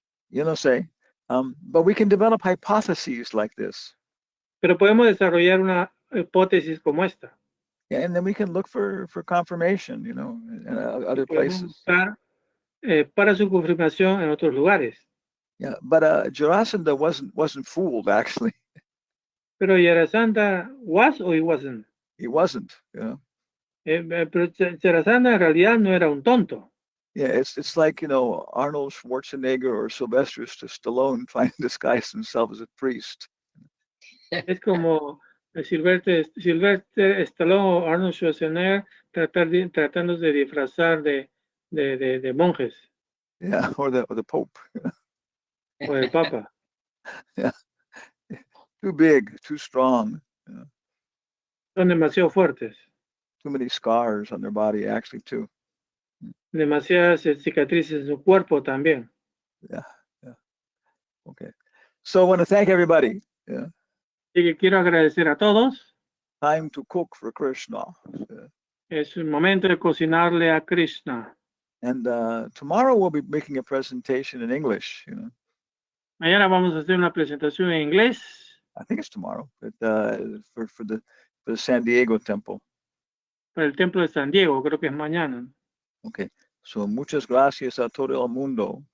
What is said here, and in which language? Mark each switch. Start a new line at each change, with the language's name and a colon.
English: You know, say, but we can develop hypotheses like this.
Spanish: pero podemos desarrollar una hipótesis como esta.
English: Yeah, and then we can look for confirmation, you know, in other
Spanish: Podemos
English: places.
Spanish: buscar para su confirmación en otros lugares.
English: Yeah, but Jarasandha wasn't fooled actually.
Spanish: Pero
English: Jarasandha was or he wasn't. He wasn't, you know.
Spanish: Pero Jarasandha en realidad no era un tonto.
English: Yeah, it's like, you know, Arnold Schwarzenegger or Sylvester Stallone trying to disguise himself as a priest.
Spanish: Es como Sylvester Stallone o Arnold Schwarzenegger tratando de disfrazar de monjes
English: Yeah, or the Pope.
Spanish: o del Papa.
English: Yeah, too big, too strong. You know.
Spanish: Son demasiado fuertes.
English: Too many scars on their body, actually, too.
Spanish: Demasiadas cicatrices en su cuerpo también.
English: Yeah. Okay. So I want to thank everybody. Yeah.
Spanish: Así que quiero agradecer a todos.
English: Time to cook for Krishna. Yeah.
Spanish: Es un momento de cocinarle a Krishna.
English: And tomorrow we'll be making a presentation in English. You know.
Spanish: Mañana vamos a hacer una presentación en inglés.
English: I think it's tomorrow, but for the San Diego temple.
Spanish: Para el templo de San Diego, creo que es mañana.
English: Okay. So
Spanish: muchas gracias a todo el mundo.